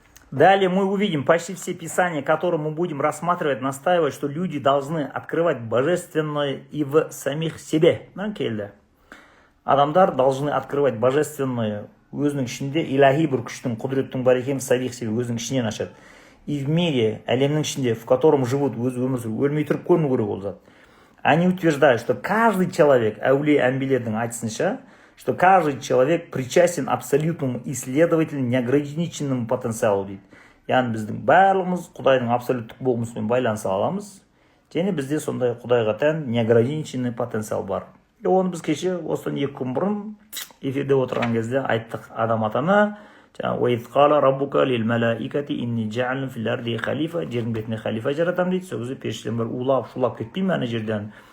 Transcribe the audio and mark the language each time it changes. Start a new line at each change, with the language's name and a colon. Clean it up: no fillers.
Russian: Далее мы увидим почти все писания, которые мы будем рассматривать, настаивать, что люди должны открывать божественное и в самих себе.
Kazakh: Адамдар
Russian: должны открывать божественное
Kazakh: өзінің ішінде, илахи бір күштің, құдіреттің бар екенін самих себе өзінің ішінен ашады.
Russian: И в мире,
Kazakh: әлемнің ішінде,
Russian: в котором живут,
Kazakh: өз өмір сүріп, өлмей тұрып көріну керек ол зат.
Russian: Они утверждают, что каждый человек,
Kazakh: әулие әмбелердің айтысынша,
Russian: что каждый человек причастен абсолютному и, следовательно, неограниченному потенциалу дейді.
Kazakh: Яғни біздің барлығымыз Құдайдың абсолюттік болмысымен байланыса аламыз. Және бізде сондай Құдайға тән неограниченный потенциал бар. Оны біз кеше осыдан 2 күн бұрын эфирде отырған кезде айттық. Адам атаны
Arabic: وَإِذْ قَالَ رَبُّكَ لِلْمَلَائِكَةِ إِنِّي جَعَلٌ فِي الْأَرْضِ خَلِيفَةً
Kazakh: жердің бетіне халифа жаратамын дейді. Сол кезде періштелер улап, шулап кетпей ме ана жерден?